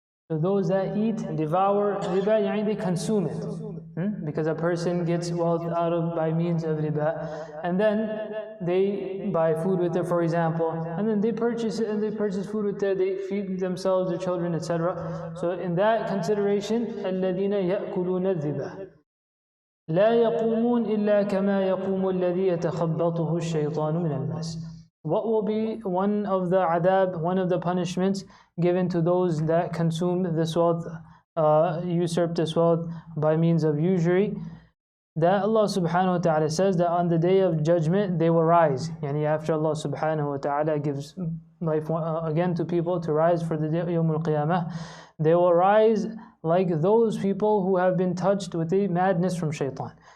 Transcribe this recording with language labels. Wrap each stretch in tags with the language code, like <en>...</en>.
<en>So those that eat, devour riba, they consume it. Because a person gets wealth out of by means of riba, and then they buy food with it, for example, and then they purchase it and they purchase food with it, they feed themselves, their children, etc. So in that consideration,</en> <ar>الَّذِينَ يَأْكُلُونَ الرِّبَا لا يقومون إلا كما يقوم الذي يتخبطه الشيطان من المس.</ar> <en>What will be one of the adab, one of the punishments given to those that consume this wealth, usurp this wealth by means of usury? That Allah subhanahu wa ta'ala says that on the day of judgment they will rise. After Allah subhanahu wa ta'ala gives life again to people to rise for the day of Yawmul Qiyamah, they will rise like those people who have been touched with a madness from shaitan.</en>